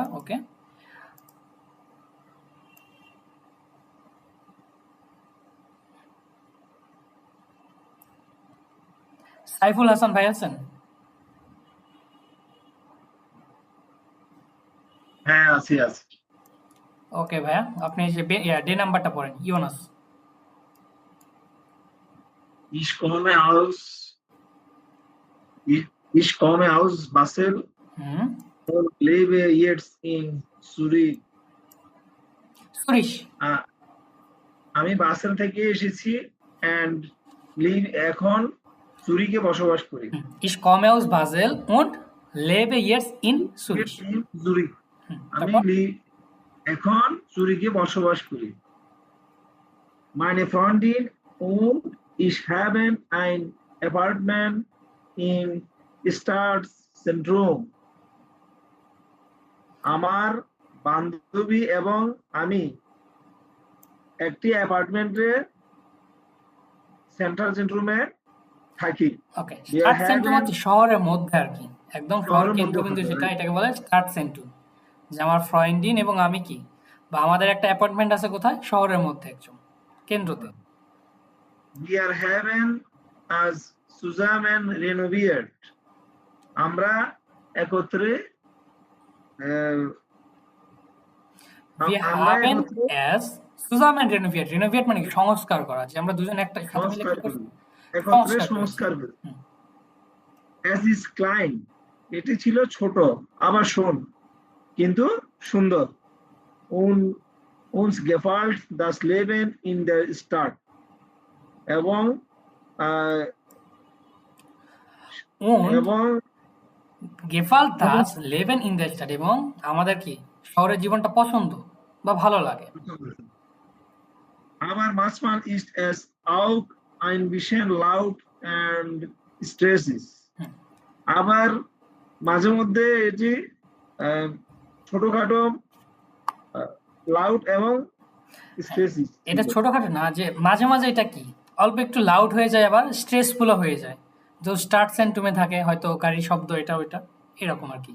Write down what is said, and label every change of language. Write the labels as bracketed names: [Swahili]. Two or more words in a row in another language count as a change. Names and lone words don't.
[Bangla] ওকে, সাইফুল হাসান ভাই আছেন? হ্যাঁ আছি। ওকে ভাইয়া, আপনি যে ডে নাম্বারটা পড়েন। ইউনাস। [German] Ich komme aus ich komme aus Basel und lebe jetzt in Zurich. [Bangla] সুরিশ। আমি বাসেল থেকে এসেছি [English] and live [Bangla] এখন জুরিকে বসবাস করি। [German] Ich komme aus Basel und lebe jetzt in Zürich। [Bangla] জুরিক, আমি এখন জুরিকে বসবাস করি। [German] Meine Freundin und ich haben ein Apartment in Stadtzentrum. [Bangla] আমার বান্ধবী এবং আমি একটি অ্যাপার্টমেন্টে সেন্ট্রাল সেন্ট্রুমে থাকি। ওকে, [German] Stadtzentrum [Bangla] হচ্ছে শহরের মধ্যে আর কি, একদম শহরের কেন্দ্রবিন্দু, মধ্যে, সেটা এটাকে বলে [German] Stadtzentrum. [Bangla] যে আমার ফ্রেন্ডিন এবং আমি কি, বা আমাদের একটা অ্যাপার্টমেন্ট আছে কোথায়, শহরের মধ্যে একদম কেন্দ্রতে। [German] Wir haben as zusammen renoviert. [Bangla] আমরা একত্রে [German] Wir haben as zusammen renoviert। [Bangla] Renovate মানে কি, সংস্কার করা, যে আমরা দুজন একটা সাথে মিলে কি করছি, একত্রে সংস্কার করি। [German] As is klein, [Bangla] এটি ছিল ছোট আবার শোন কিন্তু সুন্দর। [German] uns gefällt das Leben in der Stadt এবং আহ, Und [Bangla] এবং [German] gefällt das Leben in der Stadt [Bangla] এবং আমাদের কি শহরের জীবনটা পছন্দ বা ভালো লাগে। [German] aber manchmal ist es auch ein bisschen laut and stressig [Bangla] হুম। আবার মাঝে মধ্যে এটি ছোটখাটো লাউড এবং স্ট্রেসিং এটা ছোটখাটো না, যে মাঝে মাঝে এটা কি অল্প একটু লাউড হয়ে যায়, আবার স্ট্রেসফুলও হয়ে যায়। যে [German] Stadtzentrum [Bangla] থাকে হয়তো গাড়ি শব্দ, এটা ওইটা এরকম আর কি।